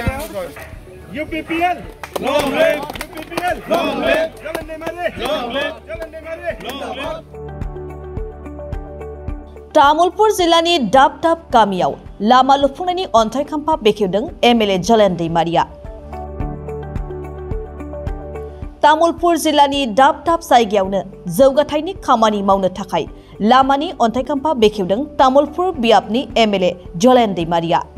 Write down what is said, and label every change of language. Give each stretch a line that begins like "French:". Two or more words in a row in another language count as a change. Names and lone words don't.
English: UPPL long live UPPL long live Jalan Demare long live Jalan Demare long live
Bodo: तामुलपुर जिल्लानि दाब दाब गामियाव लामा लुफुंनायनि अन्थाइ खाम्फा बेखेवदों एमएलए जलेन दैमारिया। तामुलपुर जिल्लानि दाब दाब जायगायावनो जौगाथायनि खामानि मावनो थाखाय लामानि अन्थाइ खाम्फा बेखेवदों तामुलपुर बियाबनि एमएलए जलेन दैमारिया।